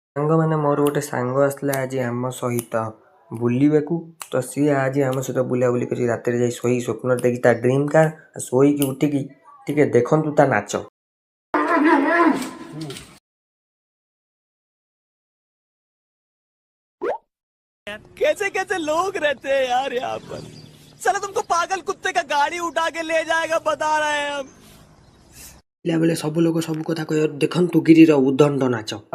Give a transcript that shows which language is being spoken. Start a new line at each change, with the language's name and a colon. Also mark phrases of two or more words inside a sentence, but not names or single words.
Odia: ସାଙ୍ଗମାନେ ମୋର ଗୋଟେ ସାଙ୍ଗ ଆସିଲା ଆଜି ଆମ ସହିତ ବୁଲିବାକୁ। ତ ସିଏ ଆଜି ଆମ ସହିତ ବୁଲାବୁଲି କରି ରାତିରେ ଯାଇ ଶୋଇ ସ୍ୱପ୍ନରେ ଦେଖି ତା
English: dream car
Odia: ଶୋଇକି ଉଠିକି ଟିକେ ଦେଖନ୍ତୁ ତା ନାଚ।
Hindi: कैसे कैसे लोग रहते हैं यार यहाँ पर। साला तुमको पागल कुत्ते का गाड़ी उठा के ले जाएगा बता रहे हैं हम।
Odia: ବେଲେ ସବ ଲୋକ ସବ କଥା କହ ଦେଖୁ ଗିରୀର ଉଦଣ୍ଡ ନାଚ।